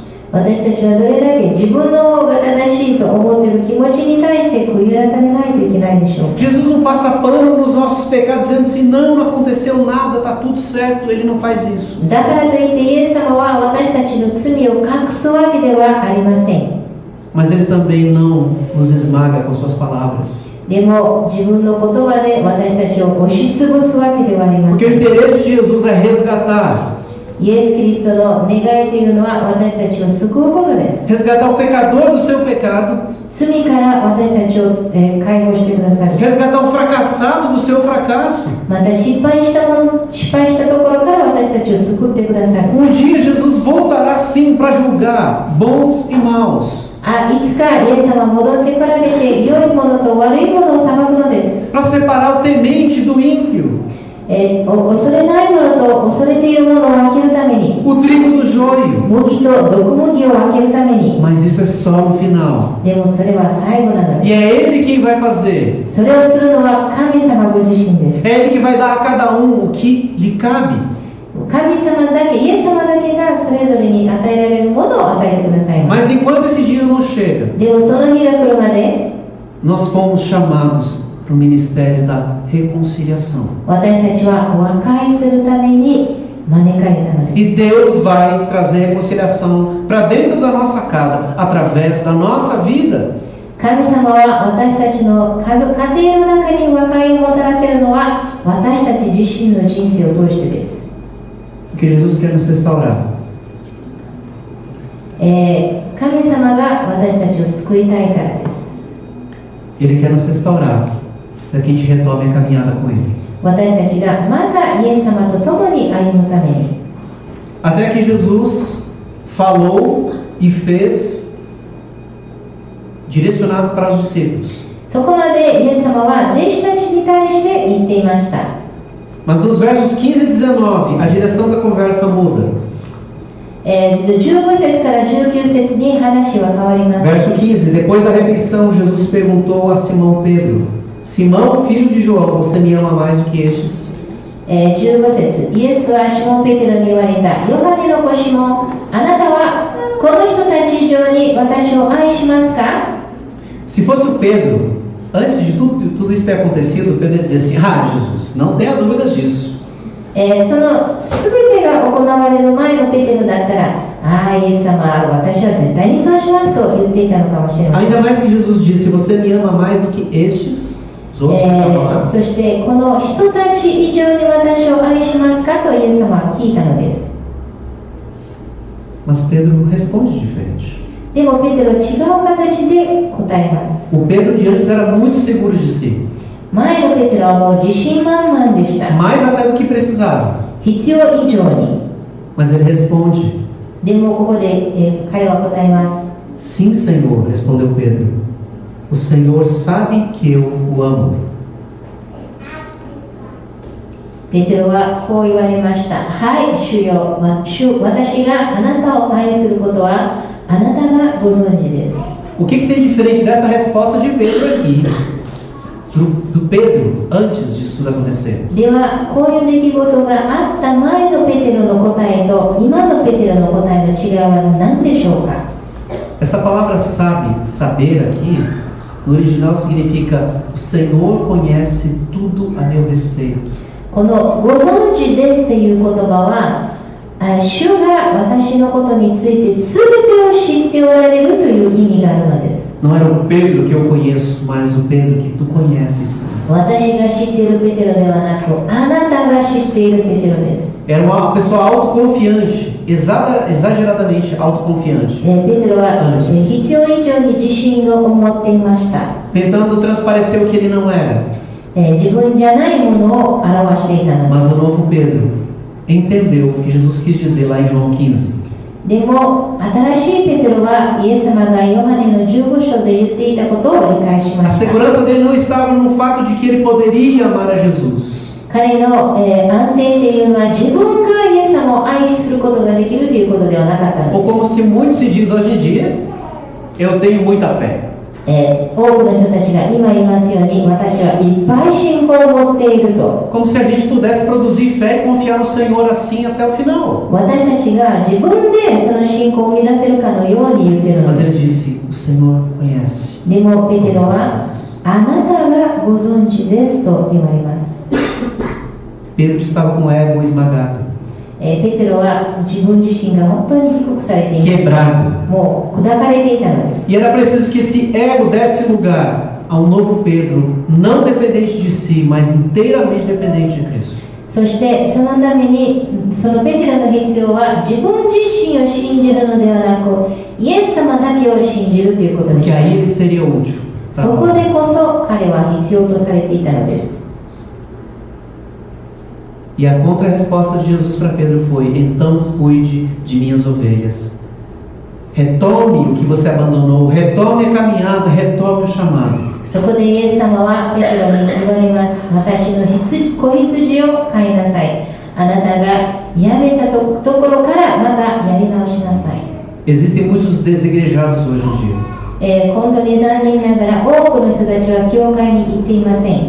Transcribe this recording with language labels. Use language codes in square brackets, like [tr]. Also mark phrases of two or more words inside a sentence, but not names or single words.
[ja] 私たちはどれだけ自分の方が正しいと思っている気持ちに対して悔い改めないといけないでしょう。 [pt] Jesus não passa pano nos nossos pecados dizendo assim: não aconteceu nada, está tudo certo. Ele não faz isso. [ja] だからといってイエス様は私たちの罪を隠すわけではありません。 [pt] Mas ele também não nos esmaga com suas palavras. [ja] でも自分の言葉で私たちを押しつぶすわけではありま [pt] Porque [ja] せ [pt] o [ja] ん。 [pt] interesse de Jesus é resgatar. [ja] イエス・キリストの願いというのは私たちを救うことです。 [pt] Resgatar o pecador do seu pecado. [ja] 罪から私たちを解放してくださる。 [pt] Resgatar o fracassado do seu fracasso. [ja] また失敗したところから私たちを救ってくださる。 [pt] Um dia Jesus voltará sim para julgar bons e maus. [ja] いつかイエス様は戻ってこられて良いものと悪いものを裁くのです。 [pt] Para separar o temente do ímpio. [ja] 恐れないものと恐れているものを分けるために、 [pt] O trigo do joio. [ja] 麦と毒麦を分けるために。 [pt] Mas isso é só no final. [ja] でもそれは最後なの [pt] E [ja] で [pt] é Ele quem vai fazer. [ja] す。それをするのは神様ご自身です。 [pt] É Ele que vai dar a cada um o que lhe cabe. [ja] 神様だけ、イエス様だけがそれぞれに与えられるものを与えてくださいます。 [pt] Mas enquanto esse dia não chega, [ja] でもその日が来るまで [pt] nós fomos chamados para o ministério da reconciliação. [ja] 私たちは和解するために招かれたのです。 [pt] E Deus vai trazer reconciliação para dentro da nossa casa, através da nossa vida. [ja] 神様は私たちの家庭の中に和解をもたらせるのは私たち自身の人生を通してです。 [pt] Porque Jesus quer nos restaurar. [ja] 神様が私たちを救いたいからです。 [pt] Ele quer nos restaurar para que a gente retome a caminhada com Ele. [ja] 私たちがまたイエス様と共に歩むために。 [pt] Até que Jesus falou e fez direcionado para os discípulos. [ja] そこまでイエス様は弟子たちに対して言っていました。 [pt] Mas nos versos 15 e 19, a direção da conversa muda. [ja] 15 節から19節に話は変わります。 [pt] Verso 15, depois da refeição, Jesus perguntou a Simão Pedro: Simão, filho de João, você me ama mais do que estes? [ja] 15 節、イエスはシモン・ペテロに言われた。ヨハネの子シモン、あなたはこの人たち以上に私を愛しますか？ [pt] Se fosse o Pedro, antes de tudo isso ter acontecido, Pedro ia dizer assim: Ah, Jesus, não tenha dúvidas disso. [ja] その全てが行われる前のペテロだったら、 ああ、イエス様、私は絶対にそうしますと言っていたのかもしれません。 [pt] Ainda mais que Jesus disse: você me ama mais do que estes, os outros que estavam lá. [ja] そしてこの人たち以上に私を愛しますかとイエス様は聞いたのです。 [pt] Mas Pedro responde diferente. [ja] でもペテロは違う形で答えます。 [pt] O Pedro de antes era muito seguro de si, [ja] 前のペテロはもう自信満々でした。 [pt] mais até do que precisava. [ja] 必要以上に。 [pt] Mas ele responde: [ja] でもここで、彼は答えます。 [pt] Sim, Senhor, respondeu Pedro. O Senhor sabe que eu o amo. [ja] ペテロはこう言われました。はい、主よ、私があなたを愛することはあなたがご存知です。 [pt] O que tem diferente dessa resposta de Pedro aqui, do Pedro, antes disso tudo acontecer? [ja] では、こういう出来事があった前のペテロの答えと今のペテロの答えの違いは何でしょうか？ [pt] Essa palavra sabe, saber aqui, no original significa: o Senhor conhece tudo a meu respeito. [ja] このご存知ですという言葉は、主が私のことについて全てを知っておられるという意味があるのです。 [pt] Não era o Pedro que eu conheço, mas o Pedro que tu conheces. [ja] 私が知っているペテロではなく、あなたが知っているペテロです。 [pt] Era uma pessoa autoconfiante, exageradamente autoconfiante, [ja] ペテロは必要以上に自信を持っていました。 [pt] tentando transparecer o que ele não era. [ja] 自分じゃないものを表していたので [pt] Mas [ja] す。 [pt] o novo Pedro entendeu o que Jesus quis dizer lá em João 15. [ja] でも新しいペテロはイエス様がヨハネの15章で言っていたことを理解し [pt] A [ja] ました。 [pt] segurança dele não estava no fato de que ele poderia amar a Jesus. [ja] 彼の、安定っていうのは自分がイエス様を愛することができるということではなかったの [pt] Ou [ja] です。 [pt] como se muito se diz hoje em dia: eu tenho muita fé. [ja] 多くの人たちが今言いますように、私はいっぱい信仰を持っていると。 [pt] Como se a gente pudesse produzir fé e confiar no Senhor assim até o final. [ja] 私たちが自分でその信仰を生み出せるかのように言っているの [pt] Mas [ja] で [pt] ele [ja] す。 [pt] disse: o Senhor conhece [ja] でもペテロ [pt] todas [ja] は [pt] as coisas. [ja] あなたがご存知ですと言われます。 [pt] Pedro estava com o ego esmagado, [ja] ペテロは自分自身が本当に低くされていました。 [pt] quebrado. [ja] もう砕かれていたのです。 [pt] E era preciso que esse ego desse lugar ao novo Pedro, não dependente de si, mas inteiramente dependente de Cristo. [ja] そしてそのためにそのペテロの必要は自分自身を信じるのではなく、イエス様だけを信じるということで [pt] Porque [ja] した。 [pt] aí ele seria útil. [ja] そこでこそ彼は必要とされていたのです。 [pt] E a contra-resposta de Jesus para Pedro foi: então cuide de minhas ovelhas. Retome o que você abandonou, retome a caminhada, retome o chamado. [ja] そこでイエス様はペテロに言われます。私の子羊を飼いなさい。あなたがやめたところからまたやり直しなさい。 [pt] Existem muitos desigrejados hoje em dia. [ja] 本当に残念ながら多くの人たちは教会に行っていません。